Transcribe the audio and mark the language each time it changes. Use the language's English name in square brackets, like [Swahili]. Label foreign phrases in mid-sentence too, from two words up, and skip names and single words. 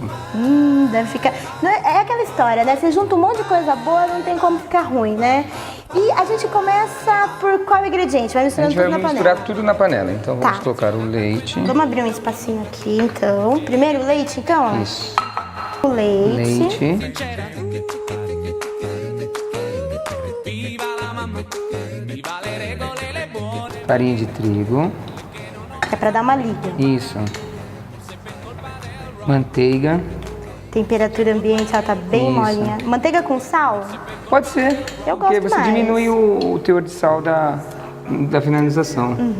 [Portuguese] Deve ficar... É aquela história, né? Você junta um monte de coisa boa, não tem como ficar ruim, né? E a gente começa por qual ingrediente? Vai A misturando gente vai tudo na misturar panela. tudo na panela. Então vamos Tá. colocar o leite. Vamos abrir um espacinho aqui, então. Primeiro o leite, então? Isso. O leite. Leite. [Italian] Viva la mamma, viva le regole, le buone. [Portuguese] Farinha de trigo. É pra dar uma liga. Isso. Manteiga. Temperatura ambiente, ela tá bem Isso. molinha. Manteiga com sal? Pode ser. Eu porque gosto você mais. diminui o teor de sal da finalização.